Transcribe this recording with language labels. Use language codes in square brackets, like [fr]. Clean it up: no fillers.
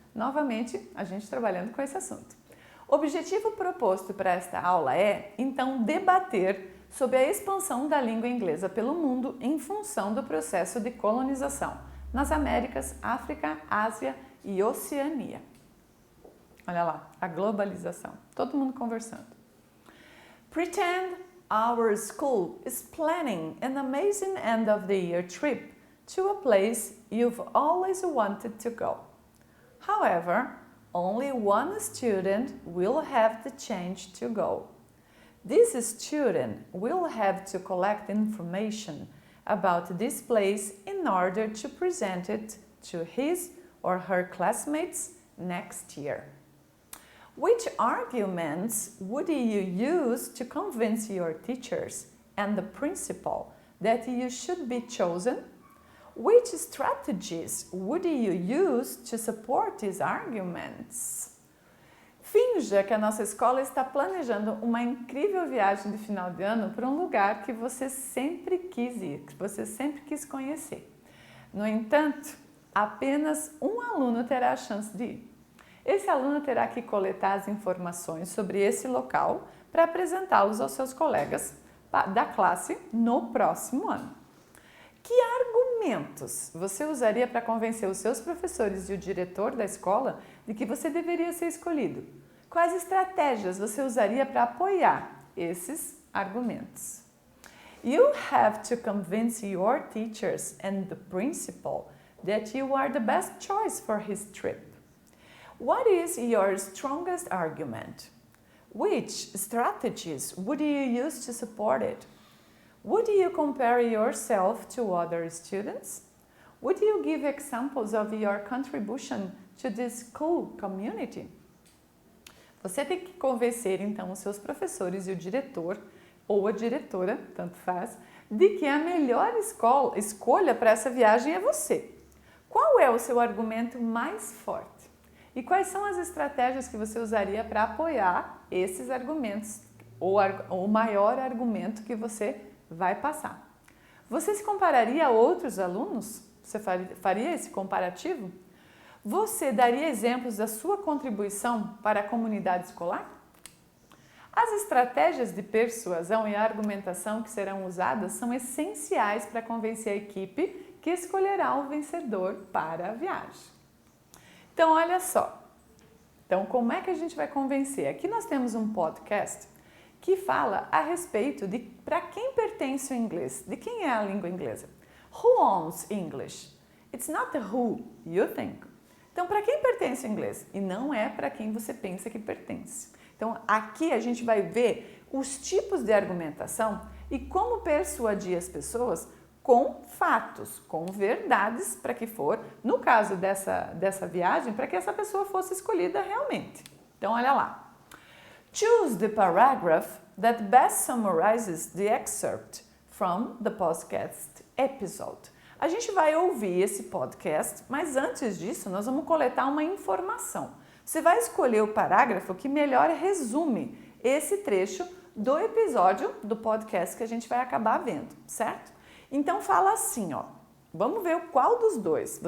[pt] Novamente, a gente trabalhando com esse assunto. O objetivo proposto para esta aula é, então, debater sobre a expansão da língua inglesa pelo mundo em função do processo de colonização nas Américas, África, Ásia e Oceania. Olha lá, a globalização. Todo mundo conversando. [en] Pretend our school is planning an amazing end of the year trip to a place you've always wanted to go. However, only one student will have the chance to go. This student will have to collect information about this place in order to present it to his or her classmates next year. Which arguments would you use to convince your teachers and the principal that you should be chosen? Which strategies would you use to support these arguments? [pt] Finja que a nossa escola está planejando uma incrível viagem de final de ano para um lugar que você sempre quis ir, que você sempre quis conhecer. No entanto, apenas um aluno terá a chance de ir. Esse aluno terá que coletar as informações sobre esse local para apresentá-los aos seus colegas da classe no próximo ano. Que argumentos você usaria para convencer os seus professores e o diretor da escola de que você deveria ser escolhido? Quais estratégias você usaria para apoiar esses argumentos? [en] You have to convince your teachers and the principal that you are the best choice for his trip. What is your strongest argument? Which strategies would you use to support it? Would you compare yourself to other students? Would you give examples of your contribution to this school community? [pt] Você tem que convencer, então, os seus professores e o diretor, ou a diretora, tanto faz, de que a melhor escolha para essa viagem é você. Qual é o seu argumento mais forte? E quais são as estratégias que você usaria para apoiar esses argumentos, ou o maior argumento que você vai passar? Você se compararia a outros alunos? Você faria esse comparativo? Você daria exemplos da sua contribuição para a comunidade escolar? As estratégias de persuasão e argumentação que serão usadas são essenciais para convencer a equipe que escolherá o vencedor para a viagem. Então, olha só. Então, como é que a gente vai convencer? Aqui nós temos um podcast que fala a respeito de para quem pertence o inglês, de quem é a língua inglesa. [en] Who owns English? It's not the who you think. [pt] Então, para quem pertence o inglês? E não é para quem você pensa que pertence. Então, aqui a gente vai ver os tipos de argumentação e como persuadir as pessoas com fatos, com verdades, para que for, no caso dessa viagem, para que essa pessoa fosse escolhida realmente. Então, olha lá. [en] Choose the paragraph that best summarizes the excerpt from the podcast episode. [pt] A gente vai ouvir esse podcast, mas antes disso, nós vamos coletar uma informação. Você vai escolher o parágrafo que melhor resume esse trecho do episódio do podcast que a gente vai acabar vendo, certo? Então fala assim, ó. Vamos ver qual dos dois.